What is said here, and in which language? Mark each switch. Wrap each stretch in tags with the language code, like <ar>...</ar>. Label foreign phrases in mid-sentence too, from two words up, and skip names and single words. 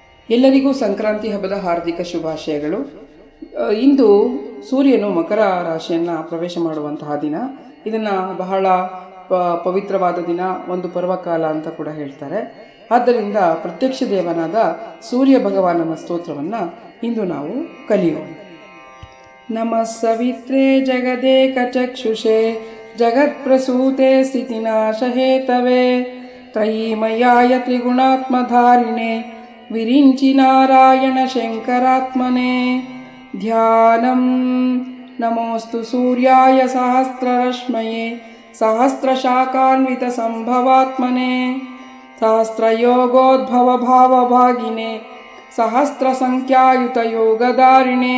<kn>ಎಲ್ಲರಿಗೂ ಸಂಕ್ರಾಂತಿ ಹಬ್ಬದ ಹಾರ್ದಿಕ ಶುಭಾಶಯಗಳು. ಇಂದು ಸೂರ್ಯನು ಮಕರ ರಾಶಿಯನ್ನು ಪ್ರವೇಶ ಮಾಡುವಂತಹ ದಿನ. ಇದನ್ನು ಬಹಳ ಪವಿತ್ರವಾದ ದಿನ, ಒಂದು ಪರ್ವಕಾಲ ಅಂತ ಕೂಡ ಹೇಳ್ತಾರೆ. ಆದ್ದರಿಂದ ಪ್ರತ್ಯಕ್ಷ ದೇವನಾದ ಸೂರ್ಯ ಭಗವಾನನ ಸ್ತೋತ್ರವನ್ನು ಇಂದು ನಾವು ಕಲಿಯೋಣ.</kn> <sa>ನಮಃ ಸವಿತ್ರೇ ಜಗದೇಕ ಚಕ್ಷುಷೇ ಜಗತ್ಪ್ರಸೂತೆ ಸ್ಥಿತಿನಾಶಹೇತವೇ ತ್ರಯೀಮಯಾಯ ತ್ರಿಗುಣಾತ್ಮಧಾರಿಣೆ ವಿರಿಂಚಿ ನಾರಾಯಣ ಶಂಕರಾತ್ಮನೆ. ಧ್ಯಾನಂ ನಮೋಸ್ತು ಸೂರ್ಯಾಯ ಸಹಸ್ರರಶ್ಮಯೇ ಸಹಸ್ರಶಾಖಾನ್ವಿತ ಸಂಭವಾತ್ಮನೆ ಸಹಸ್ರಯೋಗೋದ್ಭವ ಭಾವಭಾಗಿನೆ ಸಹಸ್ರಸಂಖ್ಯಾಯುತ ಯೋಗಧಾರಿಣೆ.</sa>